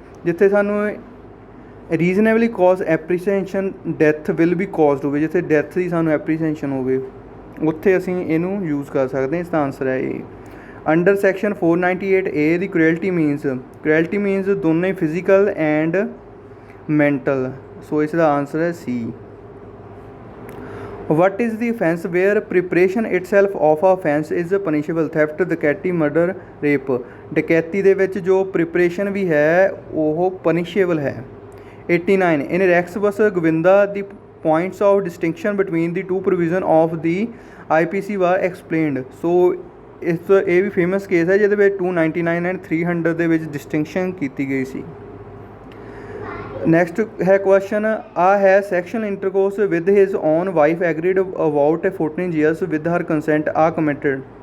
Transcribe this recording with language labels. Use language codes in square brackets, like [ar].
[pa] ਜਿੱਥੇ ਸਾਨੂੰ [en] reasonably cause appreciation death will be caused [pa] ਹੋਵੇ, ਜਿੱਥੇ ਡੈਥ ਦੀ ਸਾਨੂੰ ਐਪਰੀਸੀਏਸ਼ਨ ਹੋਵੇ ਉੱਥੇ ਅਸੀਂ ਇਹਨੂੰ ਯੂਜ਼ ਕਰ ਸਕਦੇ ਹਾਂ। ਇਸ ਦਾ ਆਨਸਰ ਹੈ ਏ। [en] Under section 498A ਦੀ cruelty means ਦੋਨੇ physical and mental. [pa] ਸੋ ਇਸ ਦਾ ਆਨਸਰ ਹੈ ਸੀ। [en] What is the offence where preparation itself of a offence is punishable? Theft, ਡਕੈਤੀ, murder, rape। [pa] ਡਕੈਤੀ ਦੇ ਵਿੱਚ ਜੋ preparation ਵੀ ਹੈ ਉਹ punishable ਹੈ। [en] 89 in Rex vs Govinda the points of distinction between the two provision of the IPC were explained। [pa] ਸੋ ਇਸ ਇਹ ਵੀ ਫੇਮਸ ਕੇਸ ਹੈ ਜਿਹਦੇ ਵਿੱਚ 299 ਐਂਡ 300 ਦੇ ਵਿੱਚ ਡਿਸਟਿੰਕਸ਼ਨ ਕੀਤੀ ਗਈ ਸੀ। [en] Next ਹੈ question ਆ ਹੈ sexual intercourse with his own wife agreed about 14 years with her consent ਆ committed.